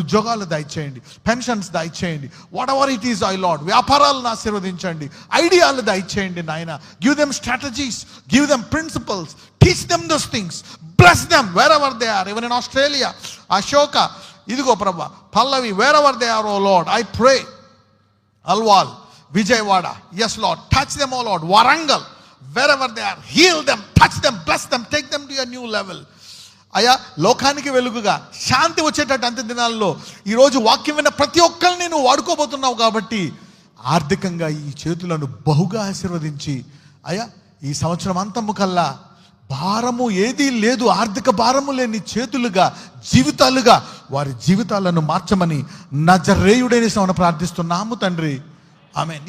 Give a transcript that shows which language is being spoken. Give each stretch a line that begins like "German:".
Telugu: ఉద్యోగాలు దయచేయండి, పెన్షన్స్ దయచేయండి,
English: Whatever it is I Lord.
Telugu: వ్యాపారాలను ఆశీర్వదించండి, ఐడియాలు దయచేయండి నాయన.
English: Give them strategies, give them principles, teach them those things, bless them wherever they are. Even in Australia, Ashoka, ఇదిగో Prabha, Pallavi, wherever they are O Lord, I pray. Alwal, Vijayawada, yes Lord, touch them oh Lord. Warangal, wherever they are, heal them, touch them, bless them, take them to a new level.
Telugu: అయ్యా, లోకానికి వెలుగుగా శాంతి వచ్చేటట్టు అంత్య దినాల్లో ఈరోజు వాక్యం విన్న ప్రతి ఒక్కరిని నువ్వు వాడుకోబోతున్నావు కాబట్టి ఆర్థికంగా ఈ చేతులను బహుగా ఆశీర్వదించి అయ్యా, ఈ సంవత్సరం అంతము కల్లా భారము ఏదీ లేదు, ఆర్థిక భారము లేని చేతులుగా, జీవితాలుగా వారి జీవితాలను మార్చమని నజరేయుడైన యేసునామమున ప్రార్థిస్తున్నాము తండ్రి, ఆమేన్.